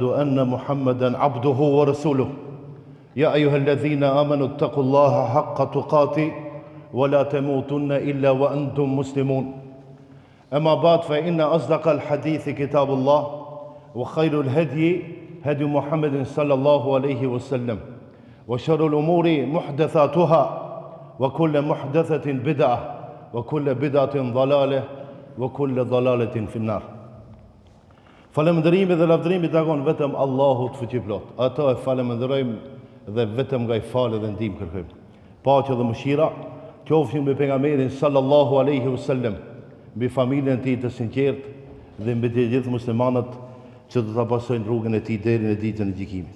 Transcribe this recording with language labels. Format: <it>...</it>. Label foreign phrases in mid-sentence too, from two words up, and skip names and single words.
<ar>أن محمدا عبده ورسوله يا أيها الذين آمنوا اتقوا الله حق تقاته ولا تموتن إلا وأنتم مسلمون أما بعد فإن أصدق الحديث كتاب الله وخير الهدي هدي محمد صلى الله عليه وسلم وشر الأمور محدثاتها وكل محدثة بدعة وكل بدعة ضلالة وكل ضلالة في النار.</ar> <sq>Falëndërimi dhe lavdërimi takon vetëm Allahut fuqiplot. Ato e falënderojmë dhe vetëm nga I falë dhe ndihmë kërkojmë. Paqja dhe mëshira qofshin mbi pejgamberin</sq> <ar>صلى الله عليه وسلم,</ar> <sq>mbi familjen e tij të sinqert dhe mbi të gjithë muslimanët që do ta pasojnë rrugën e tij deri në ditën e gjykimit.</sq>